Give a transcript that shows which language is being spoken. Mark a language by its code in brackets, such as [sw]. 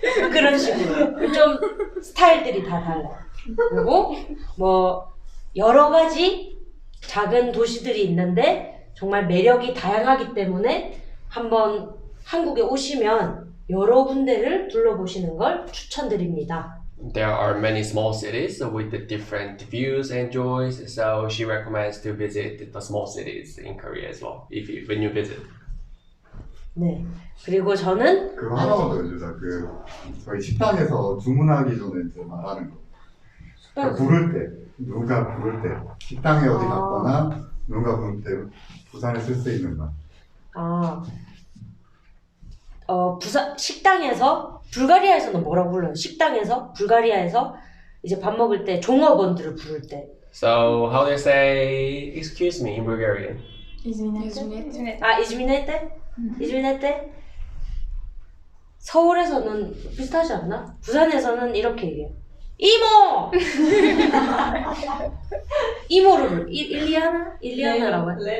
[ko] 그런 식으로 좀 스타일들이 다 달라. 그리고 뭐 여러 가지 작은 도시들이 있는데 정말 매력이 다양하기 때문에 한번 한국에 오시면 여러 군데를 둘러보시는 걸 추천드립니다. [en] There are many small cities with the different views and joys, so she recommends to visit the small cities in Korea as well when you visit. [ko] 네. 그리고 저는 그거 하나만 더 해주자. 저희 식당에서 주문하기 전에 이제 말하는 거. 그러니까 부를 때, 누군가 부를 때, 식당에 어디 갔거나 누군가 부를 때 부산에 쓸 수 있는 말. 부산 식당에서 불가리아에서는 뭐라고 불러요? 식당에서 불가리아에서 이제 밥 먹을 때 종업원들을 부를 때. [en] So how do you say excuse me in Bulgarian? [bg] 이즈미네테. 이즈미네테? 이즈미네테? [ko] 서울에서는 비슷하지 않나? 부산에서는 이렇게 얘기해요. 이모! 이모를 일리아나라고 해.